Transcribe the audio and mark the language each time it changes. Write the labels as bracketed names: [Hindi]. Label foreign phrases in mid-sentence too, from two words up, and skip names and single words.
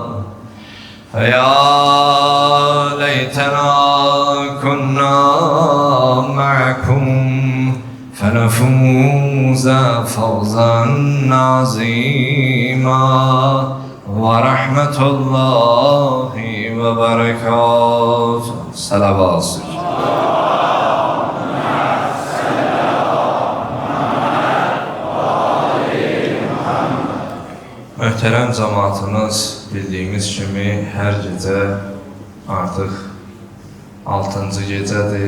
[Arabic] فيا ليتنا كنا معكم فنفوز فوزا عظيما ورحمة الله وبركاته. صلوات. [Azerbaijani] Möhtərəm cəmaatımız, bildiyimiz kimi hər gecə artıq 6-cı gecədir.